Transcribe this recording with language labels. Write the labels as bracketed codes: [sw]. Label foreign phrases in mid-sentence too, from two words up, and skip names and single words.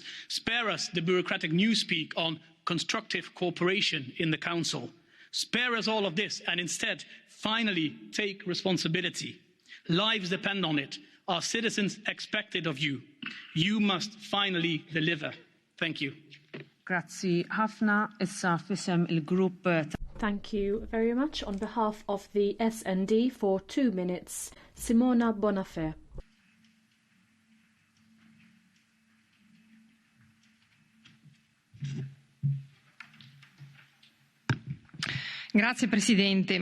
[en] Spare us the bureaucratic newspeak on constructive cooperation in the Council. Spare us all of this and instead finally take responsibility. Lives depend on it. Our citizens expect it of you. You must finally deliver. Thank you. [mt] Grazzi ħafna, issa fisem il-grupp. [en] Thank you very much. On behalf of the SND for 2 minutes, Simona Bonafè. [it] Grazie Presidente.